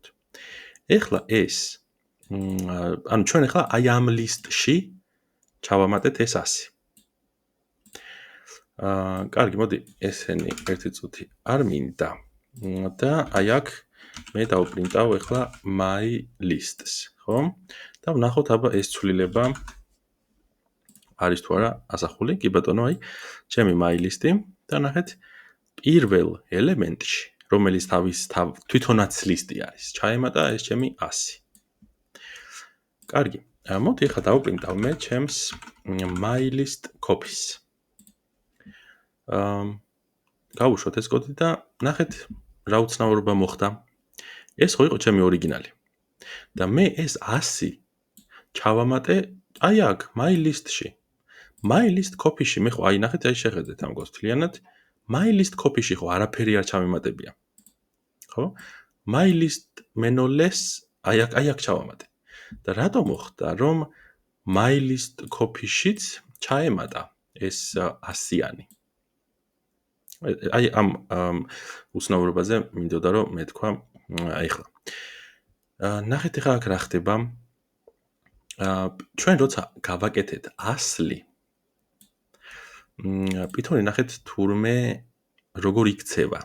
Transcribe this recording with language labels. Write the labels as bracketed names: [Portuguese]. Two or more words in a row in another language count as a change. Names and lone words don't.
[Georgian] ეხლა ეს ანუ ჩვენ ეხლა აი ამ ლისტში ჩავამატეთ ეს 100. კარგი, მოდი ესენი ერთი წუთი არ მინდა. და აი აქ მე დავპრინტავ ეხლა [English] my lists, [Georgian] ხო? და ვნახოთ აბა ეს ცვლილება არის თუ არა ასახული. კი ბატონო, აი ჩემი [English] my list- [Georgian] ი და ნახეთ პირველ ელემენტში, რომელიც თვითონაც ლისტი არის, ჩაემატა ეს ჩემი 100. კარგი. მოდი ახლა დავპრინტავ მე ჩემს [English] my list copies. [Georgian] გავუშვოთ ეს კოდი და ნახეთ რა უცნაურობა მოხდა. ეს ხო იყო ჩემი ორიგინალი. და მე ეს 100 ჩავამატე აი აქ [English] my list- [Georgian] ში. [English] my list copy- [Georgian] ში მე ხო აი ნახეთ აი შეხედეთ ამ კოდს თლიანად. [English] my list copy- [Georgian] ში ხო არაფერი არ ჩამემატებია. ხო? [English] my list [Georgian] menoless აი აქ ჩავამატე. და რატომ მოხდა რომ [English] my list copy- [Georgian] შიც ჩაემატა ეს 100-იანი. აი ამ უცნაურობაზე მინდოდა რომ მეთქვა აი ხლა. ნახეთ ახლა აქ რა ხდება. ჩვენ როცა გავაკეთეთ ასლი პითონი ნახეთ თურმე როგორ იქცევა.